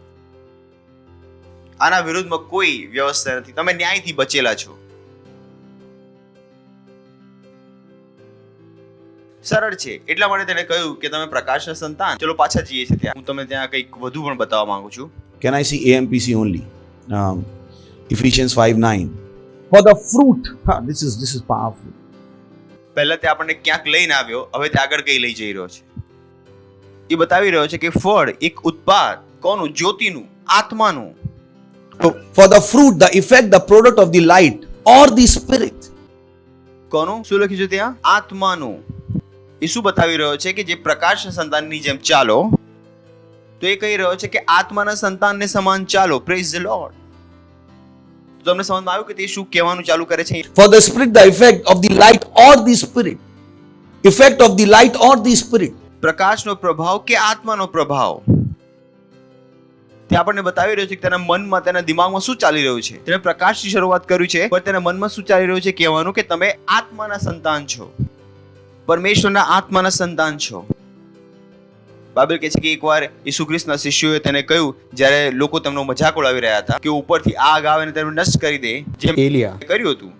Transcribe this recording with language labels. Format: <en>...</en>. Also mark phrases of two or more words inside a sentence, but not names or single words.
<gu>આના વિરોધમાં કોઈ વ્યવસ્થા નથી. તમે ન્યાયથી બચેલા છો. સરળ છે. એટલા માટે તેને કહ્યું કે તમે પ્રકાશના સંતાન. ચલો પાછા જઈએ છીએ ત્યાં. હું તમને ત્યાં કંઈક વધુ પણ બતાવવા માંગુ છું.</gu> <en>Can I see AMPC only? Ephesians 5:9. For the fruit. This is powerful.</en> <gu>પહેલા તે આપણને ક્યાંક લઈને આવ્યો, હવે તે આગળ કઈ લઈ જઈ રહ્યો છે. એ બતાવી રહ્યો છે કે ફળ એક ઉત્પાદ કોનું? જ્યોતિનું, આત્માનું.</gu> <en>For the fruit, the effect, the product of the light or the spirit.</en> <gu>કોનું? શું લખ્યું છે ત્યાં? આત્માનું. એ શું બતાવી રહ્યો છે કે જે પ્રકાશના સંતાનની જેમ ચાલો, તો એ કહી રહ્યો છે કે આત્માના સંતાનને સમાન ચાલો.</gu> <en>Praise the Lord.</en> <gu>તો તમને સમજમાં આવ્યું કે તે શું કહેવાનું ચાલુ કરે છે?</gu> <en>For the spirit, the effect of the light or the spirit. Effect of the light or the spirit.</en> <gu>પ્રકાશનો પ્રભાવ કે આત્માનો પ્રભાવ. તે આપણને બતાવી રહ્યો છે કે તેના મનમાં, તેના દિમાગમાં શું ચાલી રહ્યું છે. તેને પ્રકાશની શરૂઆત કર્યું છે, પણ તેના મનમાં શું ચાલી રહ્યું છે કહેવાનું કે તમે આત્માના સંતાન છો, પરમેશ્વરના આત્માના સંતાન છો. બાઇબલ કહે છે કે એકવાર ઈસુ ખ્રિસ્તના શિષ્યોએ તેને કહ્યું, જ્યારે લોકો તેમનો મજાક ઉડાવી રહ્યા હતા, કે ઉપરથી આગ આવે અને તેમને નષ્ટ કરી દે, જેમ એલિયા કર્યું હતું.</gu>